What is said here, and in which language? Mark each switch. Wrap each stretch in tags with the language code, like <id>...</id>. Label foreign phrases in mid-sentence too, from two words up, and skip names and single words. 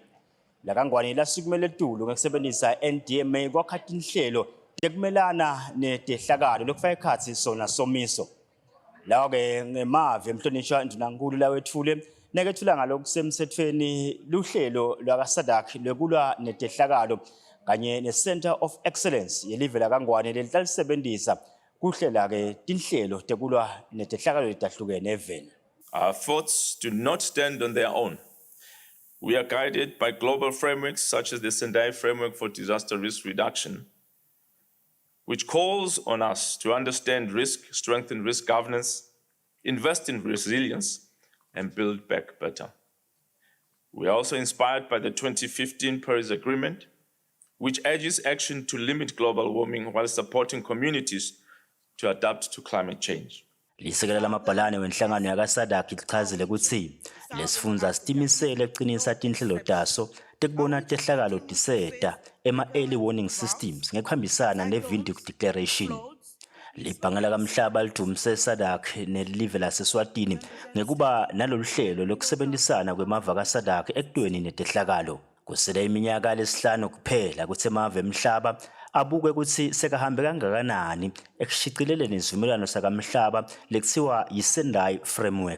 <ss>La Kangwane lasukumele etulo ngokusebenzisa NDMA kwakhathi inhlelo tekumelana netehlakalo lokufaka ekhatsi sona somiso. Lawo ke ngemave emhlonishwa ndunankhulu lawethule nekethula ngalokusemthethweni luhlelo lwakaSADC lokulwa netehlakalo kanye ne-Center of Excellence yelive la Kangwane lelitalisebenzisa kuhlela ke tinhlelo tekulwa netehlakalo letahlukene eveni.</ss> <en>Our efforts do not stand on their own. We are guided by global frameworks such as the Sendai Framework for Disaster Risk Reduction, which calls on us to understand risk, strengthen risk governance, invest in resilience, and build back better. We are also inspired by the 2015 Paris Agreement, which urges action to limit global warming while supporting communities to adapt to climate change.</en> <ss>Lisekela lamabhalane wenhlangano yakaSADC lichazile ukuthi lesifundza sitimisele ekuqinisa tinhlelo taso tekubona tehlakalo tiseta ema-</ss> <en>early warning systems</en> <ss>ngekuhambisana ne-Windhoek Declaration. Libhange lakamhlaba lidumise SADC nelive laseSwatini ngekuba nalolu hlelo lokusebenzisana kwemava kaSADC ekutweni netehlakalo. Kusele iminyaka lesihlanu kuphela kuthe emave emhlaba abuke ukuthi sekahambe kangakanani ekushicileleni isivumelwano sakamhlaba lekuthiwa yi-Sendai Framework.</ss>